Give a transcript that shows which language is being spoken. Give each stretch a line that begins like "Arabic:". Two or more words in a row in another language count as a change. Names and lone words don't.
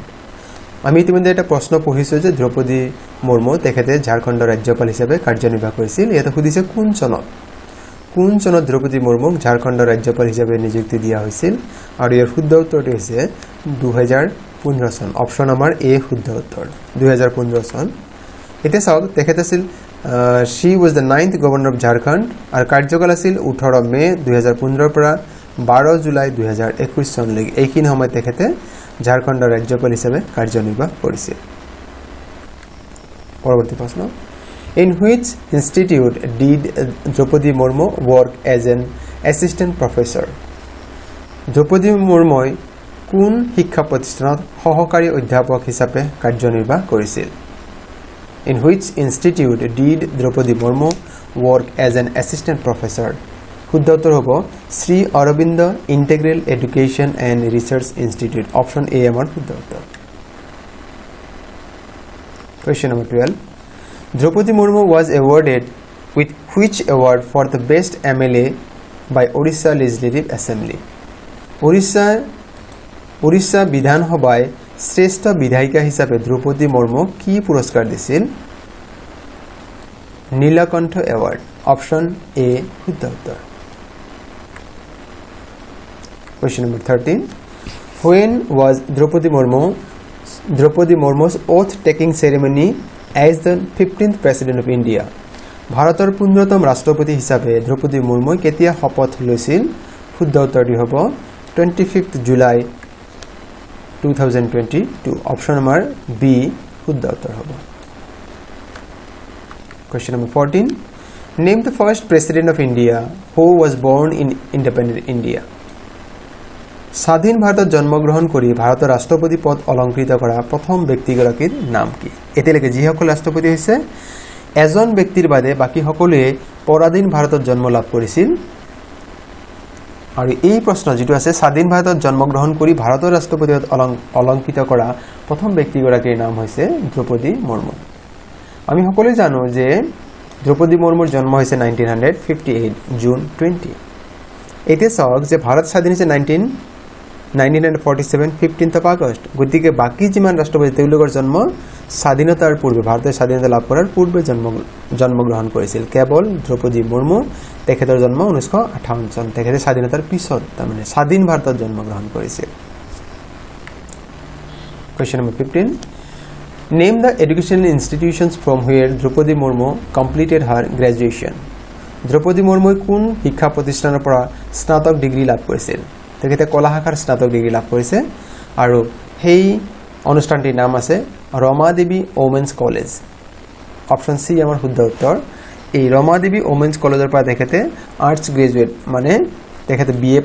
Assamese: আমি ইতিমধ্যে এটা প্ৰশ্ন পঢ়িছো যে দ্ৰৌপদী মুৰ্মু তেখেতে ঝাৰখণ্ডৰ ৰাজ্যপাল হিচাপে কাৰ্যনিৰ্বাহ কৰিছিল ইয়াতে সুধিছে কোন চনত দ্ৰৌপদী মুৰ্মুক ঝাৰখণ্ডৰ ৰাজ্যপাল হিচাপে নিযুক্তি দিয়া হৈছিল আৰু ইয়াৰ শুদ্ধ উত্তৰটো হৈছে 2015 চন অপশন নম্বৰ এ শুদ্ধ উত্তৰ 2015 চন এটা চাওক তেখেত আছিল
English: she was the 9th governor of Jharkhand
Assamese: আৰু কাৰ্যকাল আছিল 18 মে 2015 পৰা 12 জুলাই 2021 চনলৈকে এইখিনি সময় তেখেতে ঝাৰখণ্ডৰ ৰাজ্যপাল হিচাপে কাৰ্যনিৰ্বাহ কৰিছিল পৰৱৰ্তী প্ৰশ্ন
English: In which institute did Draupadi Murmu work as an assistant professor?
Assamese: Draupadi Murmu কোন শিক্ষা প্ৰতিষ্ঠানত সহকাৰী অধ্যাপক হিচাপে কাৰ্যনিৰ্বাহ কৰিছিল
English: In which institute did Draupadi Murmu work as an assistant professor?
Assamese: শুদ্ধ উত্তৰ হ'ব শ্ৰী অৰবিন্দ ইন্টিগ্ৰেল এডুকেশ্যন এণ্ড ৰিচাৰ্চ ইনষ্টিটিউট অপশন এ আমাৰ শুদ্ধ উত্তৰ
English: Question number 12 Draupadi Murmu was awarded with which award for the best MLA by Odisha Legislative Assembly?
Assamese: Odisha Bidhan Sabhay শ্ৰেষ্ঠ বিধায়িকা হিচাপে দ্ৰৌপদী মুৰ্মু কি পুৰস্কাৰ দিছিল নীলকণ্ঠ এৱাৰ্ড অপশন এ শুদ্ধ উত্তৰ
English: Question number 13 When was Draupadi Murmu's oath-taking ceremony as the 15th President of India?
Assamese: ভাৰতৰ 15তম ৰাষ্ট্ৰপতি হিচাপে দ্ৰৌপদী মুৰ্মু কেতিয়া শপত লৈছিল শুদ্ধ উত্তৰটি হ'ব 25th July 2022 অপশন নম্বৰ বি শুদ্ধ উত্তৰ হ'ব
English: Question number 14 Name the first President of India who was born in independent India
Assamese: স্বাধীন ভাৰতত জন্মগ্ৰহণ কৰি ভাৰতৰ ৰাষ্ট্ৰপতি পদ অলংকৃত কৰা প্ৰথম ব্যক্তিগৰাকীৰ নাম কি এতিয়ালৈকে যিসকল ৰাষ্ট্ৰপতি হৈছে এজন ব্যক্তিৰ বাদে বাকি সকলোৱে পৰাধীন ভাৰতত জন্ম লাভ কৰিছিল আৰু এই প্ৰশ্ন যেটো আছে স্বাধীন ভাৰতত জন্মগ্ৰহণ কৰি ভাৰতৰ ৰাষ্ট্ৰপতি পদ অলংকৃত কৰা প্ৰথম ব্যক্তিগৰাকীৰ নাম হৈছে দ্ৰৌপদী মুৰ্মু আমি সকলোৱে জানো যে দ্ৰৌপদী মুৰ্মুৰ জন্ম হৈছে 1958 জুন 20 এতিয়া চাওক যে ভাৰত স্বাধীন হৈছে 1947
English: 15th of August
Assamese: গতিকে বাকি যিমান ৰাষ্ট্ৰপতি তেওঁলোকৰ জন্ম স্বাধীনতাৰ পূৰ্বে ভাৰতৰ স্বাধীনতা লাভ কৰাৰ পূৰ্বে জন্মগ্ৰহণ কৰিছিল কেৱল দ্ৰৌপদী মুৰ্মু তেখেতৰ জন্ম 1958 চন তেখেতে স্বাধীনতাৰ পিছত মানে স্বাধীন ভাৰতত জন্মগ্ৰহণ কৰিছিল
English: Question number 15 Name the educational institutions from where Draupadi Murmu completed her graduation
Assamese: দ্ৰৌপদী মুৰ্মু কোন শিক্ষা প্ৰতিষ্ঠানৰ পৰা স্নাতক ডিগ্ৰী লাভ কৰিছিল তেখেতে কলা শাখাৰ স্নাতক ডিগ্ৰী লাভ কৰিছে আৰু সেই অনুষ্ঠানটিৰ নাম আছে ৰমা দেৱী ওমেন্স কলেজ অপশন সি আমাৰ শুদ্ধ উত্তৰ এই ৰমা দেৱী ওমেন্স কলেজৰ পৰা তেখেতে
English: arts graduate
Assamese: মানে তেখেতে বিএ